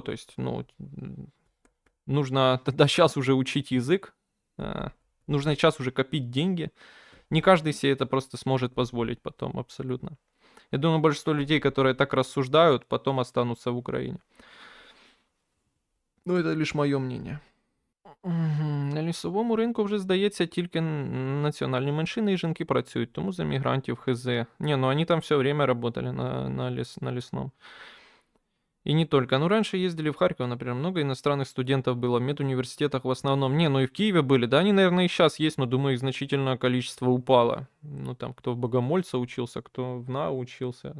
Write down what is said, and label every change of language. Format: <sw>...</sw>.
<ru>То есть, ну, нужно тогда сейчас уже учить язык. Нужно сейчас уже копить деньги. Не каждый себе это просто сможет позволить потом, абсолютно. Я думаю, большинство людей, которые так рассуждают, потом останутся в Украине. Ну, это лишь моє мнение.</ru> <uk>На лісовому ринку вже, здається, тільки національні меншини і жінки працюють, тому за мігрантів хз.</uk> <ru>Не, ну они там все время работали на лесном. И не только. Ну, раньше ездили в Харьков, например, много иностранных студентов было, в медуниверситетах в основном. Не, ну и в Киеве были, да, они, наверное, и сейчас есть, но, думаю, их значительное количество упало. Ну, там, кто в Богомольца учился, кто в НАУ учился.</ru>